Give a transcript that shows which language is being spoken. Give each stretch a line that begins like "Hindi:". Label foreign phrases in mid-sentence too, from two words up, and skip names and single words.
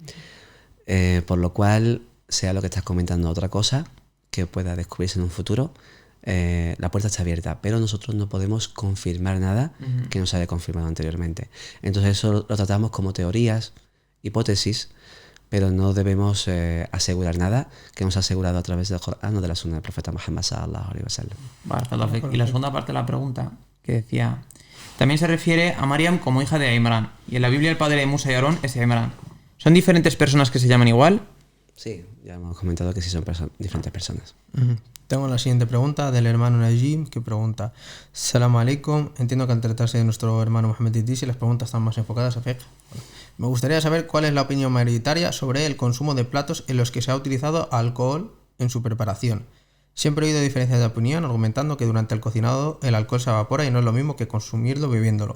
Spanish: Por lo cual, sea lo que estás comentando otra cosa que pueda descubrirse en un futuro, la puerta está abierta, pero nosotros no podemos confirmar nada que no se haya confirmado anteriormente. Entonces eso lo tratamos como teorías, hipótesis, pero no debemos asegurar nada que hemos asegurado a través del Corán o de la Sunna del profeta Muhammad
Arabic: صلى الله عليه وسلم.
Spanish: Y la segunda parte de la pregunta, que decía, también se refiere a Maryam como hija de Imran, y en la Biblia el padre de Musa y Aarón es Imran. ¿Son diferentes personas que se llaman igual? Sí, ya hemos comentado que sí son diferentes personas. Tengo la siguiente pregunta del hermano Najim, que pregunta:
Arabic: سلام عليكم,
Spanish: entiendo que al tratarse de nuestro hermano Mohamed Idrisi las preguntas están más enfocadas a fiqh. Me gustaría saber cuál es la opinión mayoritaria sobre el consumo de platos en los que se ha utilizado alcohol en su preparación. Siempre he oído diferencias de opinión argumentando que durante el cocinado el alcohol se evapora y no es lo mismo que consumirlo bebiéndolo.